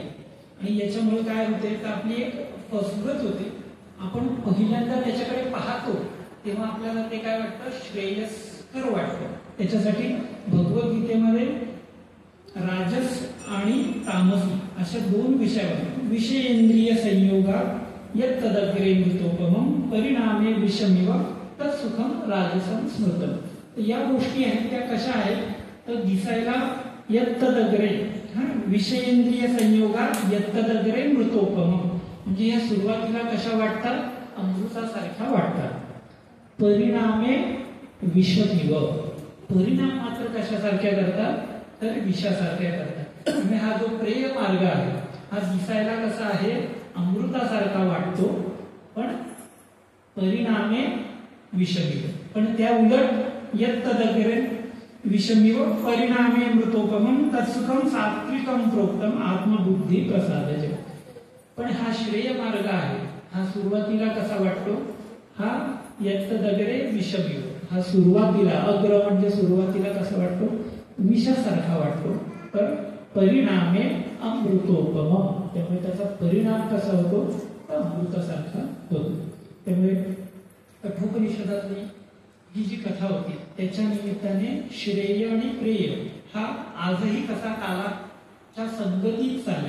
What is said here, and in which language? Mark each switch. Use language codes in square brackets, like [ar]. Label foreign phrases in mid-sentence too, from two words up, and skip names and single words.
[mr] आणि याच्यामुळे काय होते तर आपली एक फसगत होते. आपण पहिल्यांदा त्याच्याकडे पाहतो तेव्हा आपल्याला ते काय वाटतं श्रेयस्कर वाटतं. त्याच्यासाठी भगवद्गीतेमध्ये राजस आणि तामसी अशा 2 विषयावर [sa] विषयेंद्रिय संयोगा यत् तदग्रे मृतोपमं परिणामे विषमिव तत्सुखम राजसं स्मृतम. [mr] या गोष्टी आहेत त्या कशा आहेत तर दिसायला [sa] यत् तदग्रे विषयेंद्रिय संयोगा यत् तदग्रे मृतोपमं, [mr] म्हणजे या सुरुवातीला कशा वाटतात अमृतासारख्या वाटतात. [sa] परिणामे विषमिव, [mr] परिणाम मात्र कशासारख्या करतात तर विषासारख्या करतात. म्हणजे हा जो प्रेय मार्ग आहे हा दिसायला कसा आहे अमृतासारखा वाटतो पण [sa] परिणामे विषमिव. [mr] पण त्या उलट [sa] यत् तदग्रे विषमिव परिणामे मृतोपमं तत्सुखम सात्विकम प्रोक्तम आत्मबुद्धी प्रसादज. [mr] पण हा श्रेय मार्ग आहे हा सुरुवातीला कसा वाटतो हा [sa] यत् तदग्रे विषमिव, [mr] हा सुरुवातीला अग्र म्हणजे सुरुवातीला कसा वाटतो विषासारखा वाटतो. तर [sa] परिणामे अमृतोपम, [mr] त्यामुळे त्याचा परिणाम कसा होतो तर अमृतासारखा होतो. त्यामुळे कठोपनिषदातली ही जी कथा होती त्याच्या निमित्ताने श्रेय आणि प्रेय हा आजही कसा कालाच्या संगतीत चाललाय.